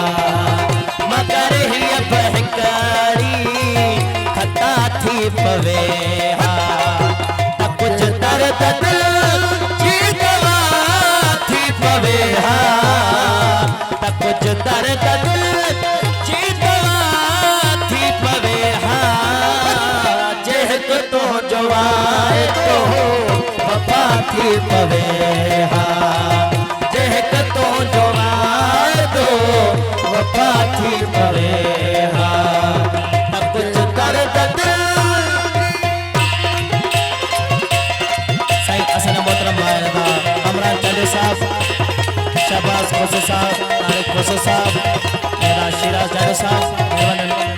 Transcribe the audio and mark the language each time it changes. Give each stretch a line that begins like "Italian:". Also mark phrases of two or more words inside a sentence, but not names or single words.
Sindhi: मगर ही बहकरी खता थी पवे हा। त कुछ दर्द दिल की दवा थी पवे हा। त कुछ दर्द दिल की दवा थी पवे हा। जे हिक तो जो आए तो वफा थी पवे हा। जे हिक तो जो आए तो वफा थी पवे हा। त कुछ दर्द दिल सही असन मोहतरम मायना अमरान चंदे साहब शहबाज खोसे साहब तारिक खोसे साहब मेरा शिराज जादे साहब मेहरबानी।